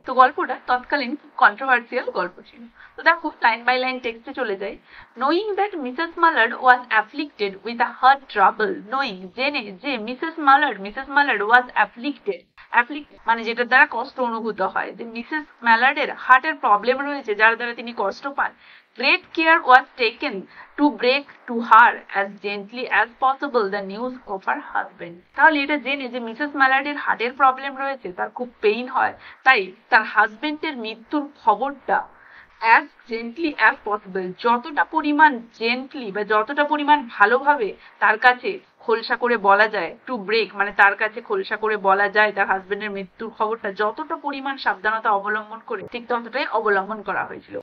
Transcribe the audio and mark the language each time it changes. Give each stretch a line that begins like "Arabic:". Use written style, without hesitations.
Bangla: তো গল্পটা তৎকালীন কন্ট্রোভার্সিয়াল গল্প ছিল। তো দেখো, লাইন বাই লাইন টেক্সটে চলে যাই।
English: knowing that Mrs Mallard was afflicted with a heart trouble,
Bangla: knowing, জেনে যে মিসেস ম্যালার্ড ওয়াজ অ্যাফ্লিক্টেড, মানে যেটার দ্বারা কষ্ট অনুভূত হয়, যে মিসেস ম্যালার্ডের হার্টের প্রবলেম রয়েছে যার দ্বারা তিনি কষ্ট পান।
English: Great care was taken to break to her as gently as possible the news of her husband.
Bangla: তাহলে এটা জেনে যে মিসেস ম্যালার্ডের হার্টের প্রবলেম রয়েছে, তার খুব পেইন হয়, তাই তার হাজবেন্ডের মৃত্যুর খবরটা
English: as gently as possible,
Bangla: যতটা পরিমাণ জেন্টলি বা যতটা পরিমাণ ভালোভাবে তার কাছে খোলসা করে বলা যায়, টু ব্রেক মানে তার কাছে খোলসা করে বলা যায় তার হাজবেন্ডের মৃত্যুর খবরটা, যতটা পরিমাণ সাবধানতা অবলম্বন করে ঠিক ততটাই অবলম্বন করা হয়েছিল।